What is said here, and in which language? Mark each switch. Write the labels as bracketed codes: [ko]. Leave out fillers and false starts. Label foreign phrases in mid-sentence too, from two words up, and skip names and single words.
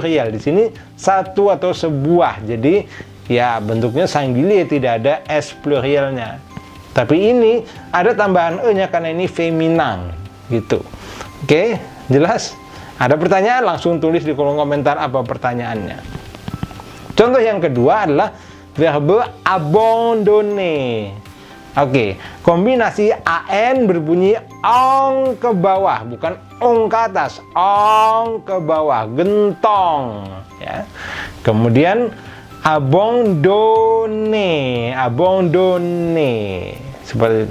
[id] Di sini satu atau sebuah. Jadi ya bentuknya singulier, tidak ada s plurialnya. Tapi ini ada tambahan e-nya karena ini feminin gitu. Oke, jelas? Ada pertanyaan, langsung tulis di kolom komentar apa pertanyaannya. Contoh yang kedua adalah [fr] verbe abandonner. [id] Oke, kombinasi an berbunyi ong ke bawah, bukan ong ke atas, ong ke bawah, gentong, ya. [fr] Kemudian abandonner, abandonner, [id] seperti itu.